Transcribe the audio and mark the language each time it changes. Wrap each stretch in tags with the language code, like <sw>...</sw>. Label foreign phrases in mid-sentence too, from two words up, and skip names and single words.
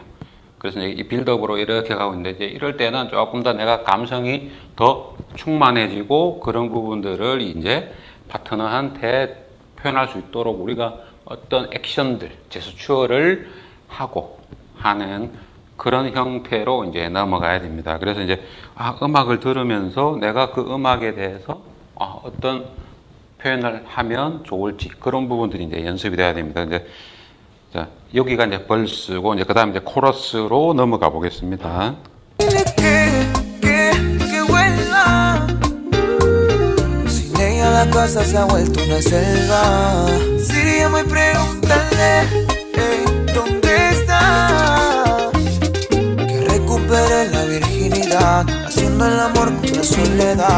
<ko>그래서 이제 이 빌드업으로 이렇게 가고 있는데 이제 이럴 때는 조금 더 내가 감성이 더 충만해지고 그런 부분들을 이제 파트너한테 표현할 수 있도록 우리가 어떤 액션들, 제스처를 하고 하는 그런 형태로 이제 넘어가야 됩니다. 그래서 이제 음악을 들으면서 내가 그 음악에 대해서 어떤 표현을 하면 좋을지 그런 부분들이 이제 연습이 돼야 됩니다. 이제 자, 여기가 이제 벌스고 이제 그다음 이제 코러스로 넘어가 보겠습니다.</ko> <es>Dile que vuelva. Sin ella la casa se ha vuelto una selva. Sería muy preguntarle, hey, ¿dónde está? Que recupere la virginidad, haciendo el amor con la soledad.</es>